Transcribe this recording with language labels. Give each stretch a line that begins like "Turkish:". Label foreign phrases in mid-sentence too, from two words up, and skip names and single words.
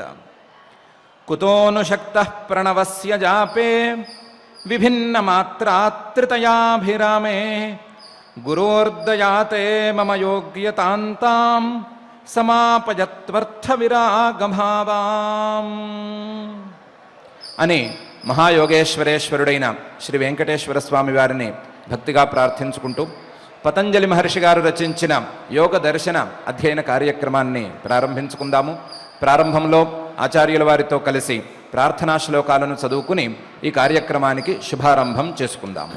Sanskrit: कुतोनु शक्तः प्रणवस्य जापे विभिन्न मात्रात्रितयाभिरामे गुरोर्दयाते मम योग्यतान्तां समापयत्वर्थ विरागभावाम्
Telugu: అని మహాయోగేశ్వరేశ్వరుడైన శ్రీ వెంకటేశ్వర స్వామి వారిని భక్తిగా ప్రార్థించుకుంటూ పతంజలి మహర్షి గారు రచించిన యోగ దర్శన అధ్యయన కార్యక్రమాన్ని ప్రారంభించుకుందాము. ప్రారంభంలో ఆచార్యుల వారితో కలిసి ప్రార్థనా శ్లోకాలను చదువుకుని ఈ కార్యక్రమానికి శుభారంభం చేసుకుందాము.